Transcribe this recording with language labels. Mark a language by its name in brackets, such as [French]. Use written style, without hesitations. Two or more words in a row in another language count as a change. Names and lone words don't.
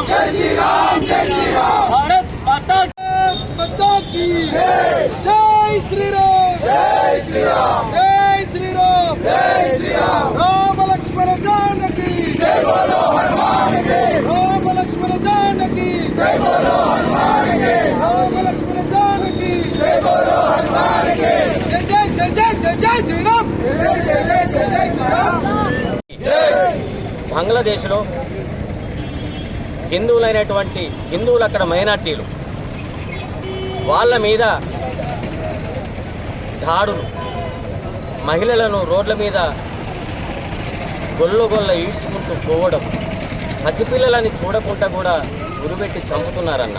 [Hindi] जय श्री राम, जय श्री राम, भारत माता की, जय श्री राम, जय श्री राम, जय श्री राम, जय श्री राम, राम लक्ष्मण जानकी, जय बोलो हनुमान की, राम लक्ष्मण जानकी, जय बोलो हनुमान की, राम लक्ष्मण जानकी, जय बोलो हनुमान की, जय जय जय जय जय जय श्री राम, जय जय जय जय जय श्री राम. [Telugu] బంగ్లాదేశ్లో హిందువులైనటువంటి హిందువులు అక్కడ మైనార్టీలు వాళ్ళ మీద దాడులు, మహిళలను రోడ్ల మీద గొల్ల ఈడ్చుకుంటూ పోవడం, పసిపిల్లలని చూడకుండా కూడా గురిపెట్టి చంపుతున్నారన్న.